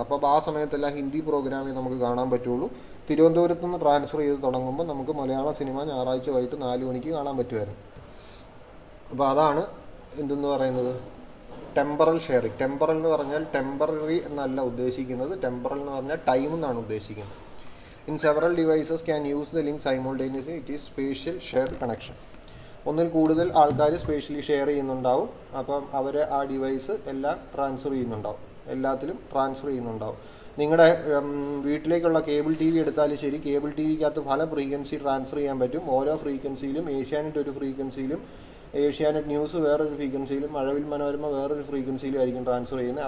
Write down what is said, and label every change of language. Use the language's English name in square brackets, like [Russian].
[Malayalam] അപ്പോൾ ആ സമയത്തെല്ലാം ഹിന്ദി പ്രോഗ്രാമേ നമുക്ക് കാണാൻ പറ്റുള്ളൂ. തിരുവനന്തപുരത്ത് നിന്ന് ട്രാൻസ്ഫർ ചെയ്ത് തുടങ്ങുമ്പോൾ നമുക്ക് മലയാള സിനിമ ഞായറാഴ്ച വൈകിട്ട് 4 മണിക്ക് കാണാൻ പറ്റുമായിരുന്നു. അപ്പോൾ അതാണ് എന്തെന്ന് പറയുന്നത് ടെമ്പറൽ ഷെയറിങ്. ടെമ്പറൽ എന്ന് പറഞ്ഞാൽ ടെമ്പററി എന്നല്ല ഉദ്ദേശിക്കുന്നത്, ടെമ്പറൽ എന്ന് പറഞ്ഞാൽ ടൈം എന്നാണ് ഉദ്ദേശിക്കുന്നത്. [English] In several devices can use the link simultaneously. It is spatial shared connection. [Malayalam] ഒന്നിൽ കൂടുതൽ ആൾക്കാർ സ്പേഷ്യലി ഷെയർ ചെയ്യുന്നുണ്ടാവും. അപ്പം അവർ ആ ഡിവൈസ് എല്ലാം എല്ലാത്തിലും ട്രാൻസ്ഫർ ചെയ്യുന്നുണ്ടാവും. നിങ്ങളുടെ വീട്ടിലേക്കുള്ള കേബിൾ ടി വി എടുത്താലും ശരി, കേബിൾ ടി വിക്കകത്ത് പല ഫ്രീക്വൻസി ട്രാൻസ്ഫർ ചെയ്യാൻ പറ്റും. ഓരോ ഫ്രീക്വൻസിയിലും ഏഷ്യാനെറ്റ് ഒരു ഫ്രീക്വൻസിയിലും, ഏഷ്യാനെറ്റ് ന്യൂസ് വേറൊരു ഫ്രീക്വൻസിയിലും, മഴവിൽ മനോരമ വേറൊരു ഫ്രീക്വൻസിയിലും ആയിരിക്കും ട്രാൻസ്ഫർ ചെയ്യുന്നത്.